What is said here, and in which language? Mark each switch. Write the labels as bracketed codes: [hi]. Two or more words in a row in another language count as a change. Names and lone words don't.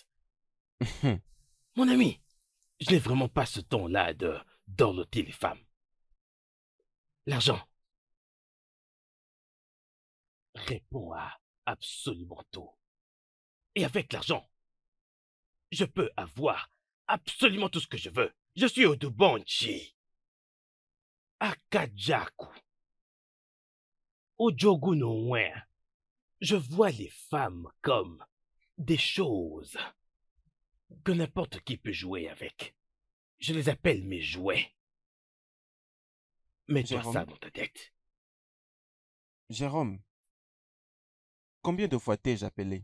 [fr] Mon ami, je n'ai vraiment pas ce temps-là de dorloter les femmes. L'argent répond à absolument tout. Et avec l'argent, je peux avoir absolument tout ce que je veux. Je suis Odubanchi. Akajaku. Ojogu no Wen. Je vois les femmes comme des choses que n'importe qui peut jouer avec. Je les appelle mes jouets. Mets-toi Jérôme. ça dans ta tête. Jérôme, combien de fois t'ai-je appelé?